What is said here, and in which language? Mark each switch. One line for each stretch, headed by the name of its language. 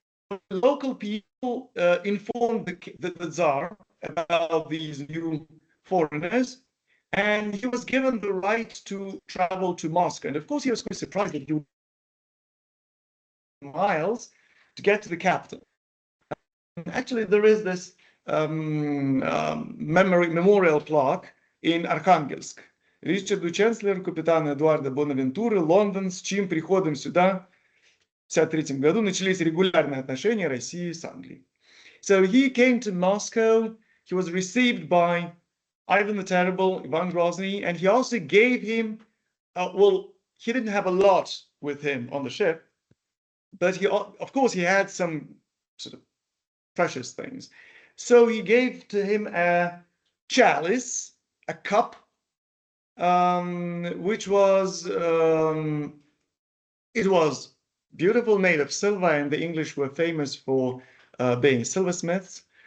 English: The local people informed the Tsar about these new foreigners, and he was given the right to travel to Moscow. And of course, he was quite surprised that he would miles to get to the capital. Actually, there is this memorial plaque in Arkhangelsk.
Russian: Ричарду Chancellor, капитана Эдуарда Бонавентуры, Лондон, с чьим приходом сюда в 1953 году начались регулярные отношения России с Англией.
English: So he came to Moscow. He was received by Ivan the Terrible, Ivan Grozniy, and he also gave him, well, he didn't have a lot with him on the ship, but he, of course, he had some sort of precious things. So he gave to him a chalice, a cup, which was, it was beautiful, made of silver, and the English were famous for being silversmiths.